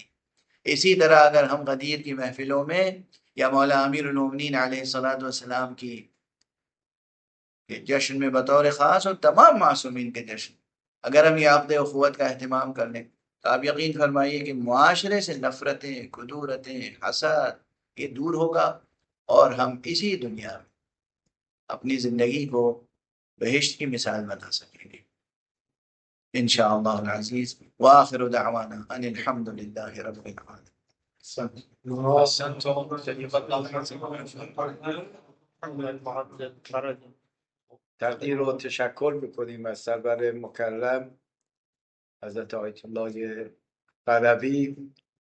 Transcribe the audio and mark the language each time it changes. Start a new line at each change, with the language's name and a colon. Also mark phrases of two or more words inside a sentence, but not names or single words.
Urdu: اسی طرح اگر ہم غدیر کی محفلوں میں یا مولا امیر المومنین علیہ السلام کی جشن میں بطور خاص اور تمام معصومین کے جشن، اگر ہم یہ عقد اخوت کا اہتمام کر لیں تو آپ یقین فرمائیے کہ معاشرے سے نفرتیں، کدورتیں، حسد یہ دور ہوگا، اور ہم اسی دنیا میں اپنی زندگی کو بہشت کی مثال بنا سکیں گے
Arabic: انشاءاللہ العزیز۔ وآخر دعوانا ان الحمد للہ رب العالمین۔
Persian: تقدیر و تشکر میکنیم از سرور مکرم حضرت آیت الله قربی